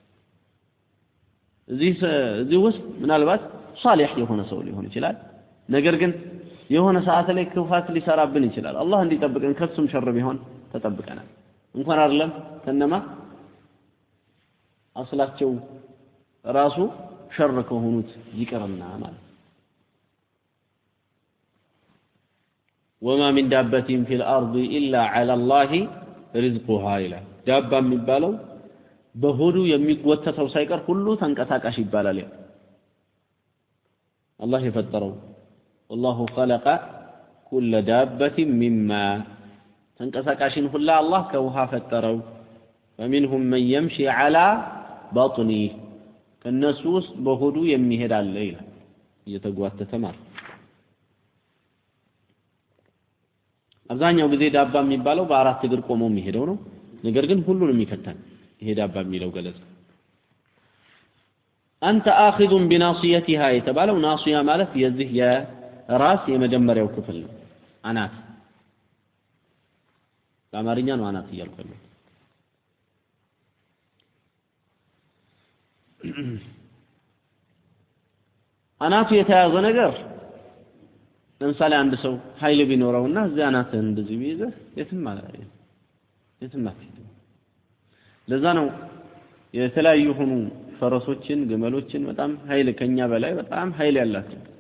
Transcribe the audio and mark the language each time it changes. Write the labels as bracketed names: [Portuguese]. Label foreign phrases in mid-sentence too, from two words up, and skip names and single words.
[Amharic] እዚህ ውስጥ ምናልባት ሷሊህ የሆነ ሰው ሊሆን ይችላል ነገር ግን የሆነ ሰዓት ላይ ክፋት ሊሰራብን ይችላል አላህ እንዲጠብቀን ከሱም ሸር ቢሆን ተጠብቀናል እንኳን አይደለም ከነማ አስላቸው ራሱ ሸር ከሆኑት ይቀርና ማለት [Arabic] وما من دابة في الأرض إلا على الله رزقها إلى دابة [Amharic] የሚባለው በሆዱ የሚጎተተው ሳይቀር ሁሉ ተንቀሳቃሽ ይባላል አላህ የፈጠረው [Arabic] والله خلق كل دابة مما تنقسقاشين [Amharic] ሁላ አላህ ከውሃ ፈጠረው [Arabic] فمنهم من يمشي على بطنه [Amharic] ከነሱ ውስጥ በሆዱ የሚሄድ አለ ይላል እየተጓተተ ማለት አብዛኛው ጊዜ ዳባ የሚባለው በአራት እግር ቆሞ የሚሄደው ነው ነገር ግን ሁሉንም ይከታል ይሄ ዳባ የሚለው ገለጽ አንተ [Arabic] آخذ بناصيتها [Amharic] የተባለው ናሲያ ማለት የዚህ ራስ የመጀመሪያው ክፍል ነው አናት በአማርኛ ነው አናት ይያልከው አናቱ የተያዘ ነገር ለምሳሌ አንድ ሰው ኃይል ቢኖረውና እዚያ አናትን እንደዚህ ቢይዘ የትም አትሄድም ለዛ ነው የተለያዩ ሆኑ ፈረሶችን ግመሎችን በጣም ኃይል ከኛ በላይ በጣም ኃይል ያላቸው